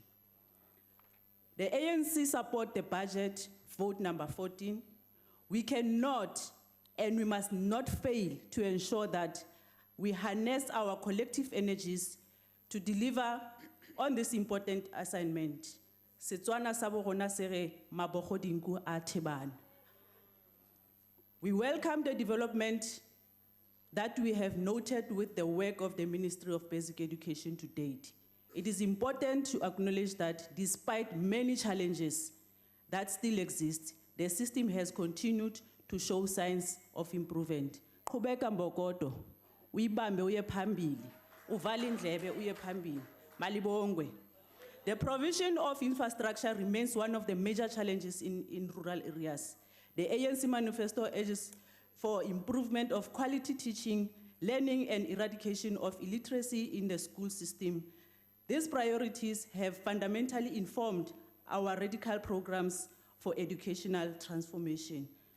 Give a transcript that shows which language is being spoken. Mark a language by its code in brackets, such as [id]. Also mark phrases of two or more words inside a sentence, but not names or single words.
[en] The ANC support the budget, vote number 14. We cannot and we must not fail to ensure that we harness our collective energies to deliver on this important assignment. [tn] Setswana sa bo rona se re, mabogo dinku a thebana. [en] We welcome the development that we have noted with the work of the Ministry of Basic Education to date. It is important to acknowledge that despite many challenges that still exist, the system has continued to show signs of improvement. [zu] Qhubeka mbokodo, uyibambe uye phambili, uvale indlebe uye phambili, malibongwe. [en] The provision of infrastructure remains one of the major challenges in rural areas. The ANC manifesto urges for improvement of quality teaching, learning and eradication of illiteracy in the school system. These priorities have fundamentally informed our radical programs for educational transformation.